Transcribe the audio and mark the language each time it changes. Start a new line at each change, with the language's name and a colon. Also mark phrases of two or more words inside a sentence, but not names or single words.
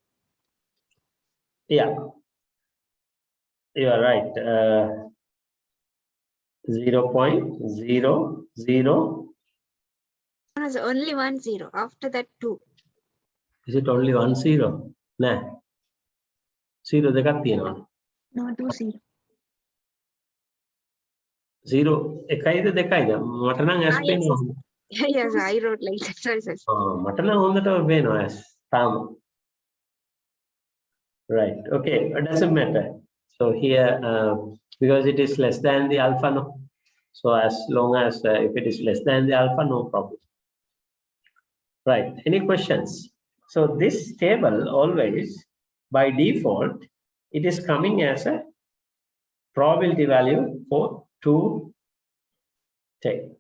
English: Yeah, you are right. 0.00. No, only 1 0. After that 2. Is it only 1 0? Nah.
Sinhala: 0 දෙකක් තියෙනවා.
English: No, 2 0.
Sinhala: 0 එකයිද දෙකයිද? මට නම් ඇස්
English: yes,
Sinhala: පේනවා.
English: yes, I wrote like that. Sorry, sorry.
Sinhala: මට නම් හොඳටම පේනවා ඇස්. තාම.
English: Right. Okay. It doesn't matter. So here, because it is less than the alpha, no. So as long as if it is less than the alpha, no problem. Right. Any questions? So this table always, by default, it is coming as a probability value for 2 tail.